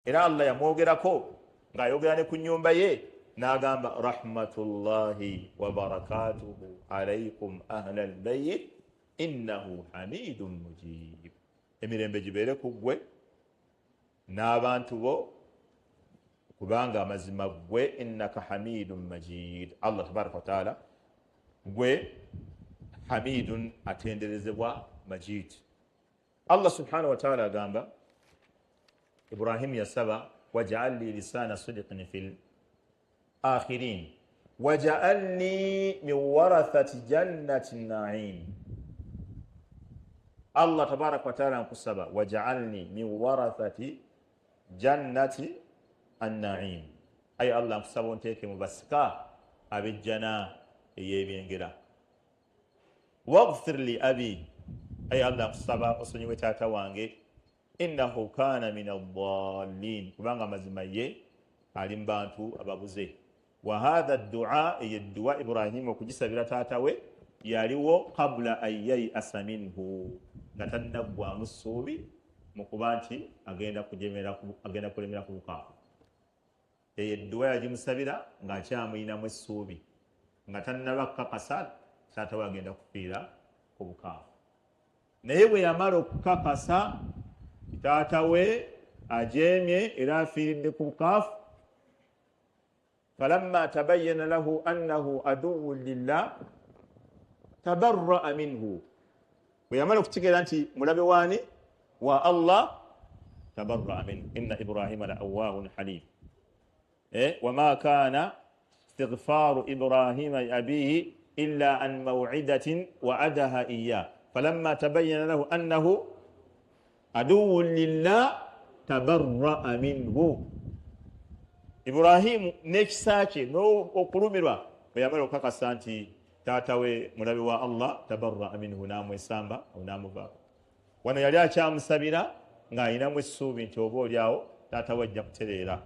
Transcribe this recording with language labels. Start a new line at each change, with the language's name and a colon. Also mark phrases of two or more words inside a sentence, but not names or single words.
Ganda: era Allah yamwogerako ng'ayogera ne ku nnyumba ye n'agamba
Arabic: رحمة الله وبركاته عليكم أهل البيت إنه حميد مجيب.
Ganda: Emirembe gibeere ku ggwe n'abantu bo kubanga amazima ggwe
Arabic: إنك حميد مجيد.
Ganda: Allah
Arabic: تبارك وتعالى
Ganda: gwe hamidun atenderezebwa majid.
Arabic: الله سبحانه وتعالى
Ganda: agamba Ibrahim yasaba
Arabic: واجعلني لسان صدق في الآخرين واجعلني من ورثة جنة النعيم.
Ganda: Allah
Arabic: تبارك وتعالى
Ganda: nkusaba
Arabic: واجعلني من ورثة جنة النعيم,
Ganda: ay Allah nkusaba onteeke mu basika ab'ejjana ey'ebyengera.
Arabic: واغفر لأبي,
Ganda: ay Allah nkusaba osonyiwe taata wange
Arabic: إنه كان من الضالين,
Ganda: kubanga mazima ye ali mu bantu ababuze.
Arabic: وهذا الدعاء,
Ganda: eyeddua Ibrahim okugisabira taata we yaliwo
Arabic: قبل أن ييأس منه,
Ganda: nga tannaggwamu ssuubi mu kuba nti agenda kulemera ku bukaafu. Eyeddua yagimusabira ng'akyamuyinamu essuubi, nga tannaba kukakasa taata we agenda kufiira ku bukaafu. Naye bwe yamala okukakasa taata we ajeemye era afiiridde ku bukaafu,
Arabic: فلما تبين له أنه عدو لله تبرأ منه,
Ganda: bwe yamala okukitegeera nti mulabe waani wa Allah
Arabic: تبرأ منه. إن إبراهيم لأواه حليم وما كان استغفار إبراهيم لأبيه إلا عن موعدة وعدها إياه فلما تبين له أنه عدو لله تبرأ منه.
Ganda: Ibrahimu n'ekisa kye n'okulumirwa bwe yamala okukakasa nti taata we mulabe wa Allah
Arabic: تبرأ منه,
Ganda: n'amwesamba n'amuvaako. Wano yali akyamusabira ng'ayinamu essuubi nti oba oliawo taata we ajja kutereera.